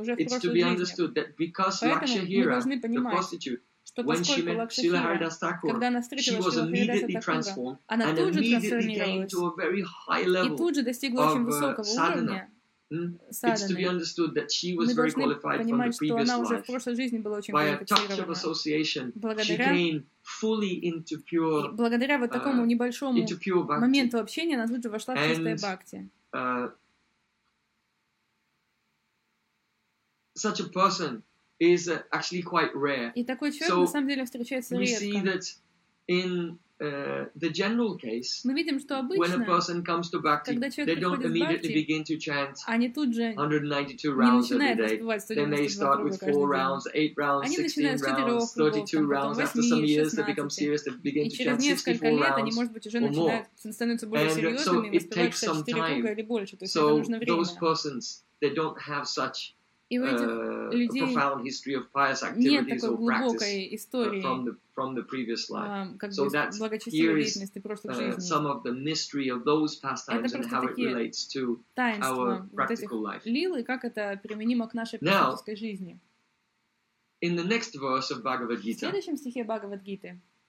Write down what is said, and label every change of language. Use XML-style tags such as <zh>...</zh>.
<en>it's to be understood that because Lakshahira, the prostitute, when she met Srila Haridas Thakur, she was immediately transformed and immediately came to a very high level of sadhana. It's to be understood that she was very qualified from the previous life. By a touch of association, she gained fully into pure.</en> <ru>Благодаря вот такому небольшому моменту общения, она тут же вошла в чистое бхакти.</ru> <en>Such a person is actually quite rare.</en> <ru>И такой человек на самом деле встречается редко.</ru> <en>We see that in the general case, when a person comes to bhakti, they don't immediately begin to chant 192 rounds every day. Then they start with 4 rounds, 8 rounds, 16 rounds, 32 rounds. After some years, they become serious, they begin to chant 64 rounds or more. And so it takes some time. So those persons, they don't have such</en> <ru>людей,</ru> <en>a profound history of pious activities or practice from the previous life. So that's, here is some of the mystery of those pastimes and how it relates to our practical life.</en> <ru>Лилы, как это применимо к нашей практической жизни.</ru> <en>In the next verse of Bhagavad Gita,</en> <ru>в следующем стихе Бхагавад Гиты,</ru>